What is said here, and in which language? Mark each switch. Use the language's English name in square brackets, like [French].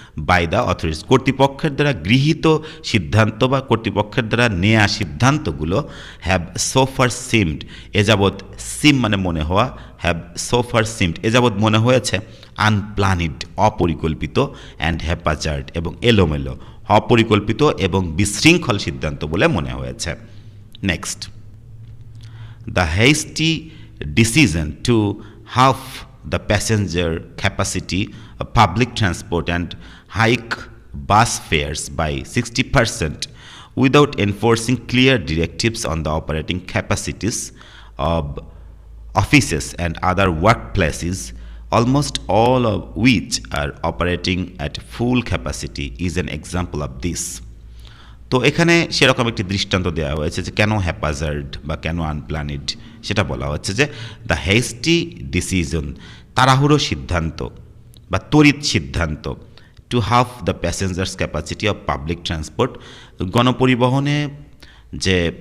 [English] by the authorities [Bangla] কর্তৃপক্ষের দ্বারা গৃহীত সিদ্ধান্ত বা কর্তৃপক্ষের দ্বারা নেয়া সিদ্ধান্তগুলো [English] have so far seemed, [Bangla] এযাবৎ সিম মানে মনে হওয়া, হ্যাভ সোফার সিমড এযাবৎ মনে হয়েছে আনপ্ল্যানিড অপরিকল্পিত, অ্যান্ড হ্যাপাজার্ড এবং এলোমেলো, অপরিকল্পিত এবং বিশৃঙ্খল সিদ্ধান্ত বলে মনে হয়েছে। [English] Next, the hasty decision to half the passenger capacity of public transport and hike bus fares by 60% without enforcing clear directives on the operating capacities of offices and other workplaces, almost all of which are operating at full capacity, is an example of this. [Bangla] তো এখানে সেরকম একটি দৃষ্টান্ত দেওয়া হয়েছে যে কেন haphazard বা কেন আনপ্ল্যানিড, সেটা বলা হচ্ছে যে [English] the hasty decision [Bangla] তাড়াহুড়ো সিদ্ধান্ত বা তড়িৎ সিদ্ধান্ত [English] to half the passengers capacity of public transport, [Bangla] গণপরিবহনে যে